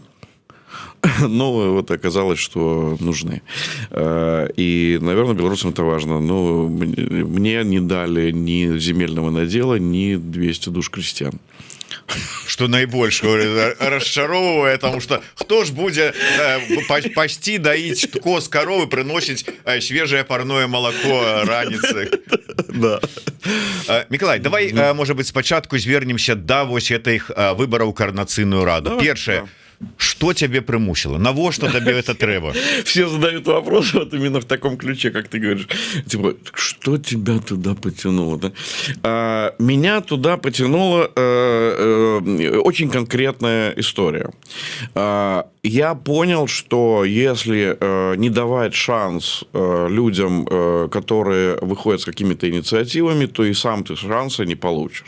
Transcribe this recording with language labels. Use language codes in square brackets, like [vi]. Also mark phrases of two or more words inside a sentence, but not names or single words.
[ru] Но вот оказалось, что нужны. И, наверное, белорусам это важно. Но мне не дали ни земельного надела, ни 200 душ крестьян. [be] Что наибольш расчаровывае, [ru] потому что [be] кто ж будзе пасці, даіць коз коровы, прыносіць [ru] свежее парное молоко [be] раніцай. Да. Мікалай, [ru] давай, может быть, [be] спачатку звернемся да вось гэтых выбараў координацыйную раду. Першае, [ru] что тебе [be] примусило? Навошта [ru] тебе это [be] трэба? [ru] Все задают вопрос вот именно в таком ключе, как ты говоришь. Типа, что тебя туда потянуло? Да? Меня туда потянула очень конкретная история. Я понял, что если не давать шанс людям, которые выходят с какими-то инициативами, то и сам ты шанса не получишь.